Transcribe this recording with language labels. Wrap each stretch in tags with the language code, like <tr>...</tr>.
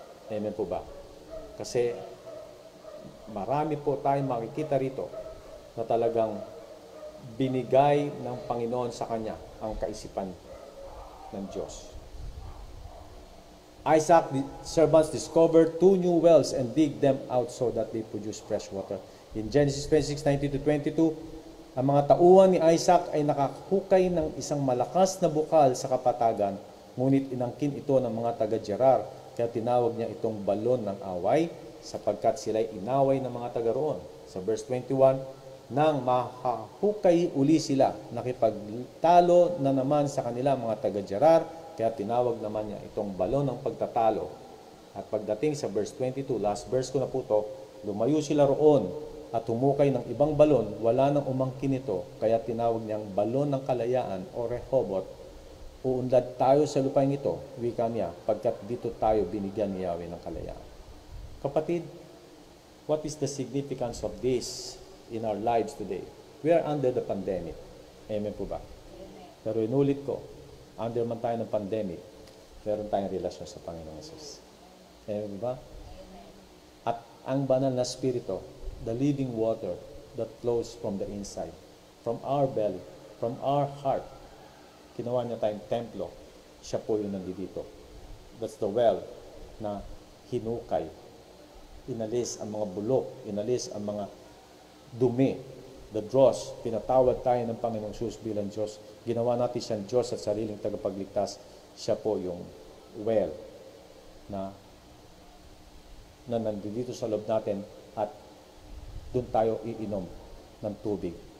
<tl>Amen po ba? Kasi marami po tayong makikita rito na talagang binigay ng Panginoon sa kanya ang kaisipan ng Diyos.</tl> <en>Isaac, the servants, discovered 2 new wells and dig them out so that they produce fresh water.</en> <tl>In Genesis 26:19-22, ang mga tauhan ni Isaac ay nakahukay ng isang malakas na bukal sa kapatagan, ngunit inangkin ito ng mga taga-Gerar, kaya tinawag niya itong balon ng away, sapagkat sila'y inaway ng mga taga roon. Sa verse 21, nang mahahukay uli sila, nakipagtalo na naman sa kanila mga taga-Gerar, kaya tinawag naman niya itong balon ng pagtatalo. At pagdating sa verse 22, last verse ko na po ito, lumayo sila roon at humukay ng ibang balon, wala nang umangkin ito, kaya tinawag niyang balon ng kalayaan o Rehoboth. Uunlad tayo sa lupain ito, wika niya, pagkat dito tayo binigyan ni Yahweh ng kalayaan.</tl> <en>Kapatid, what is the significance of this in our lives today? We are under the pandemic.</en> <tl>Amen po ba? Amen. Pero inulit ko, under man tayo ng pandemic, meron tayong relasyon sa Panginoong Jesus. Amen po ba? Amen. At ang banal na Espiritu,</tl> <en>the living water that flows from the inside, from our belly, from our heart,</en> <tl>ginawa niya tayong templo, siya po yung nandito.</tl> <en>That's the well</en> <tl>na hinukay. Inalis ang mga bulok, inalis ang mga dumi, the dross, pinatawad tayo ng Panginoong Jesus bilang Diyos. Ginawa natin siyang Diyos at sariling tagapagligtas. Siya po yung well na nandito sa loob natin at doon tayo iinom ng tubig.</tl>